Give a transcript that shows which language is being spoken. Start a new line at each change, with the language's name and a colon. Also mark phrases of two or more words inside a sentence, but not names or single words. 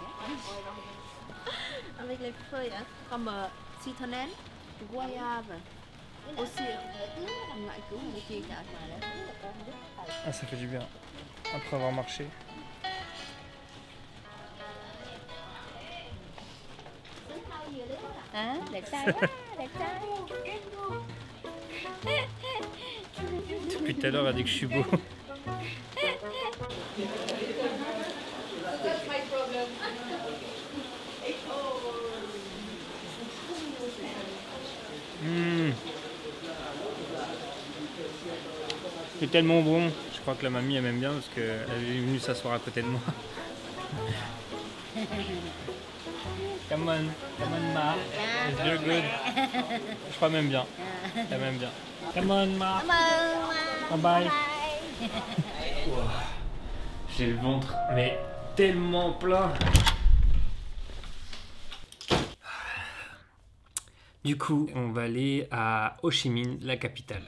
French: Avec les feuilles comme citronnelle, goyave, aussi. Ah ça fait du bien. Après avoir marché. Hein,
Vietnamese: đẹp trai quá, đẹp trai.
French: Depuis tout à l'heure elle dit que je suis beau. C'est tellement bon. Je crois que la mamie elle m'aime bien parce qu'elle est venue s'asseoir à côté de moi.
English: Come on ma, it's very good.
French: Je crois même bien. Elle m'aime bien.
English: Come on ma. Bye bye. Wow.
French: J'ai le ventre mais tellement plein. Du coup, on va aller à Ho Chi Minh, la capitale.